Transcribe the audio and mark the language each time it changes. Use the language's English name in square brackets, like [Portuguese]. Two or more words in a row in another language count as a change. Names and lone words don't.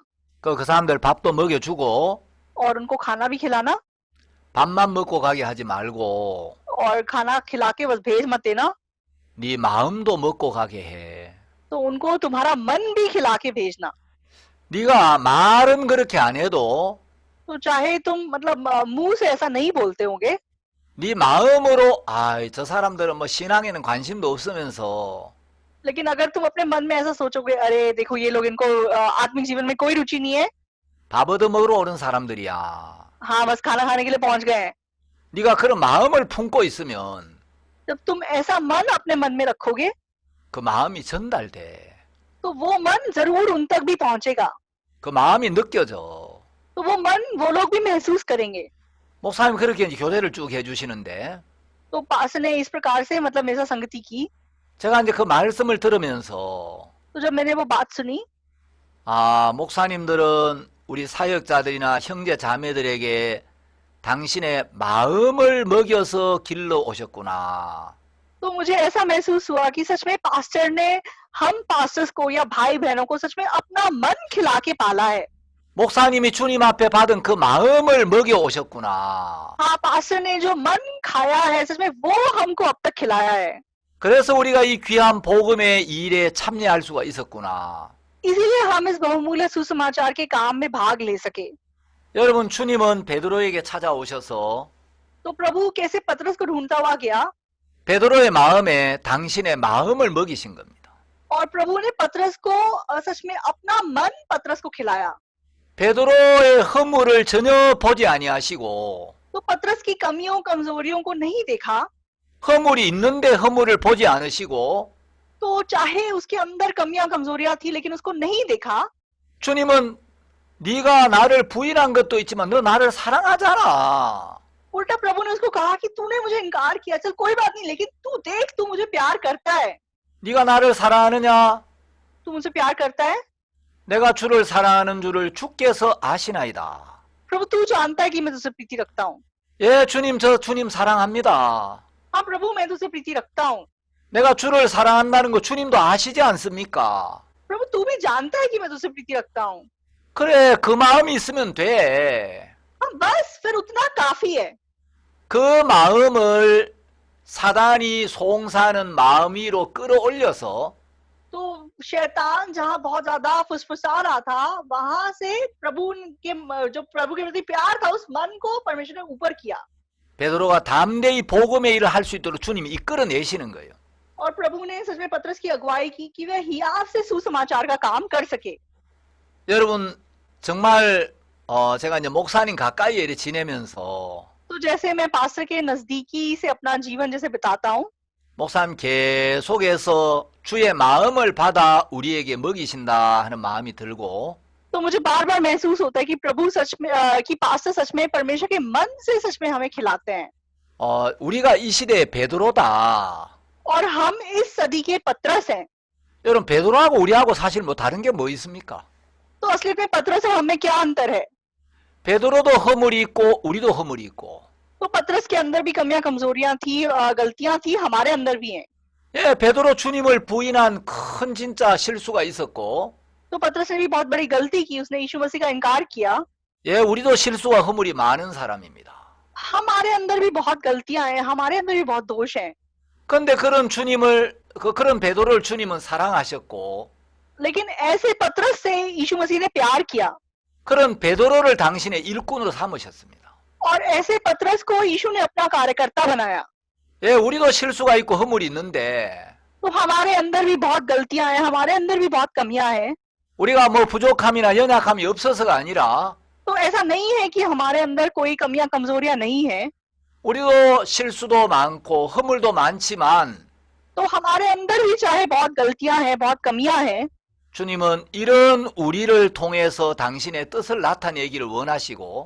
[Korean] 그 사람들 밥도 먹여주고 [Hindi] और उनको खाना भी खिलाना, [Korean] 밥만 먹고 가게 하지 말고 [Hindi] और खाना खिला के बस भेज मत देना। [Korean] 네 마음도 먹고 가게 해. [Hindi] तो उनको तुम्हारा मन भी खिला के भेजना। [Korean] 네가 말은 그렇게 안 해도 [Hindi] तो चाहे तुम मतलब मुंह से ऐसा नहीं बोलते होंगे, [Korean] 네 마음으로 저 사람들은 뭐 신앙에는 관심도 없으면서 [Hindi] लेकिन अगर तुम अपने मन में ऐसा सोचोगे अरे देखो ये लोग, इनको आत्मिक जीवन में कोई रुचि नहीं है, [Korean] 밥 얻어먹으러 오는 사람들이야. [Hindi] हाँ बस खाना खाने के लिए पहुंच गए हैं। [Korean] 네가 그런 마음을 품고 있으면 [Hindi] जब तुम ऐसा मन अपने मन में रखोगे [Korean] 그 마음이 전달돼. [Hindi] तो वो मन जरूर उन तक भी पहुंचेगा, [Korean] 그 마음이 느껴져. [Hindi] तो वो मन वो लोग भी महसूस करेंगे। [Korean] 목사님 그렇게 이제 교대를 쭉 해주시는데 [Hindi] तो पास ने इस प्रकार से मतलब मेरे साथ संगति की। [Korean] 제가 이제 그 말씀을 들으면서 [Hindi] तो जब मैंने वो बात सुनी, [Korean] 목사님들은 우리 사역자들이나 형제 자매들에게 당신의 마음을 먹여서 길러 오셨구나. [Hindi] तो मुझे ऐसा महसूस हुआ कि सच में पास्टर ने हम पास्टर्स को या भाई बहनों को सच में अपना मन खिला के पाला है। [Korean] 목사님이 주님 앞에 받은 그 마음을 먹여 오셨구나. [Hindi] हाँ पास्टर ने जो मन खाया है सच में वो हमको अब तक खिलाया है। [Korean] 그래서 우리가 이 귀한 복음의 일에 참여할 수가 있었구나. [Hindi] इसीलिए हम इस बहुमूल्य सुसमाचार के काम में भाग ले सके। [Korean] 여러분 주님은 베드로에게 찾아오셔서 [Hindi] तो प्रभु कैसे पतरस को ढूंढता हुआ गया, [Korean] 베드로의 마음에 당신의 마음을 먹이신 겁니다. [Hindi] और प्रभु ने पतरस को सच में अपना मन पतरस को खिलाया। [Korean] 베드로의 허물을 전혀 보지 아니하시고 [Hindi] तो पतरस की कमियों कमजोरियों को नहीं देखा, [Korean] 허물이 있는데 허물을 보지 않으시고 [Hindi] तो चाहे उसके अंदर कमियां कमजोरियां थी लेकिन उसको नहीं देखा। [Korean] 주님은 네가 나를 부인한 것도 있지만 너 나를 사랑하잖아. [Hindi] उल्टा प्रभु ने उसको कहा कि तूने मुझे इनकार किया, चल कोई बात नहीं, लेकिन तू देख तू मुझे प्यार करता है। [Korean] 네가 나를 사랑하느냐? [Hindi] तू मुझसे प्यार करता है? [Korean] 내가 주를 사랑하는 줄을 주께서 아시나이다. [Hindi] प्रभु तू जानता है कि मैं तुझसे प्रीति रखता हूँ। [Korean] 예, 주님 저 주님 사랑합니다. [Hindi] हाँ प्रभु मैं तुझसे प्रीति रखता हूँ। [Korean] 내가 주를 사랑한다는 거 주님도 아시지 않습니까? [Hindi] प्रभु तू भी जानता है कि मैं तुझसे प्रीति रखता हूँ। [Korean] 그래, 그 마음이 있으면 돼. [Hindi] हाँ बस फिर उतना काफी है। [Korean] 그 마음을 사단이 송사하는 마음 위로 끌어올려서 [Hindi] तो शैतान जहाँ बहुत ज्यादा फुसफुसा रहा था वहां से प्रभु के जो प्रभु के प्रति प्यार था उस मन को परमेश्वर ने ऊपर किया, [Korean] 베드로가 담대히 복음의 일을 할 수 있도록 주님이 이끌어내시는 거예요. [Hindi] और प्रभु ने सच में पतरस की अगुवाई की कि वह हियाव से सुसमाचार का काम कर सके। [Korean] 여러분 정말 제가 이제 목사님 가까이 이렇게 지내면서 [Hindi] तो जैसे मैं पास्टर के नजदीकी से अपना जीवन जैसे बिताता हूँ, [Korean] 목사님 계속해서 주의 마음을 받아 우리에게 먹이신다 하는 마음이 들고 [Hindi] तो मुझे बार बार महसूस होता है कि प्रभु सच में कि पास्टर सच में परमेश्वर के मन से सच में हमें खिलाते हैं। [Korean] 우리가 이 시대의 베드로다. [Hindi] और हम इस सदी के पतरस हैं। [Korean] 여러분 베드로하고 우리하고 사실 뭐 다른 게 뭐 있습니까? [Hindi] तो असलियत में पतरस और हमें क्या अंतर है? [Korean] 베드로도 허물이 있고 우리도 허물이 있고. [Hindi] तो पतरस के अंदर भी कमियां कमजोरियां थी, गलतियां थी, हमारे अंदर भी हैं। [Korean] 예, 베드로 주님을 부인한 큰 진짜 실수가 있었고, [Hindi] तो पतरस ने भी बहुत बड़ी गलती की, उसने यीशु मसीह का इनकार किया। [Korean] 예, 우리도 실수와 허물이 많은 사람입니다. [Hindi] हमारे अंदर भी बहुत गलतियां हैं, हमारे अंदर भी बहुत दोष हैं। [Korean] 그런데 그런 주님을 그런 베드로를 주님은 사랑하셨고, [Hindi] लेकिन ऐसे पतरस से यीशु मसीह ने प्यार किया [Korean] 그런 베드로를 당신의 일꾼으로 삼으셨습니다. [Hindi] और ऐसे पतरस को यीशु ने अपना कार्यकर्ता बनाया। [Korean] 예, 우리도 실수가 있고 허물이 있는데 [Hindi] तो हमारे अंदर भी बहुत गलतियां हैं, हमारे अंदर भी बहुत कमियां हैं। [Korean] 우리가 뭐 부족함이나 연약함이 없어서가 아니라 [Hindi] तो ऐसा नहीं है कि हमारे अंदर कोई कमियां कमजोरियां नहीं है। [Korean] 우리도 실수도 많고 허물도 많지만 [Hindi] तो हमारे अंदर भी चाहे बहुत गलतियां हैं, बहुत कमियां हैं, [Korean] 주님은 이런 우리를 통해서 당신의 뜻을 나타내기를 원하시고